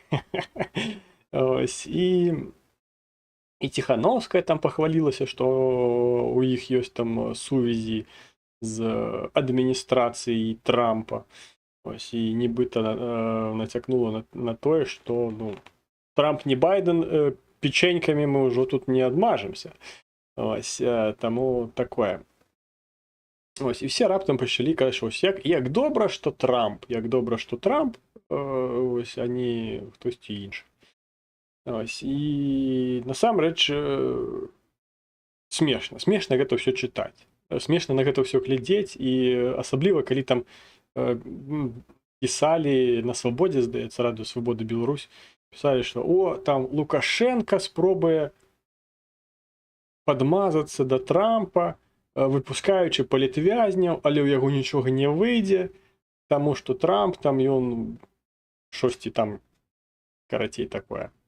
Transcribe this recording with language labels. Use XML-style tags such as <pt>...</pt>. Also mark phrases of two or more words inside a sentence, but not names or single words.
<be>Ось, і Ціхановская там пахвалілася, што у іх ёсць там сувязі з адміністрацыяй Трампа. Ось, і нібыта нацякнула на тое, што Трамп не Байден, печенькамі мы ўжо тут не адмажемся.</be> <uk>Ось, тому такое. Ось, і всі раптом почали казати, що ось як добре, що Трамп, ось, а не хтось інший.</uk> <be>Ось, і насамрэч смешна гэта ўсё чытаць. Смешна на гэта ўсё глядзець, і асабліва, калі там пісалі на Свабодзе, здаецца, Радыё Свабода Беларусь, пісалі, што там Лукашенко спробуе падмазацца да Трампа, выпускаючы палітвязняў, але ў яго нічога не выйдзе, таму што Трамп там ён шосьці там, карацей, такое.</be>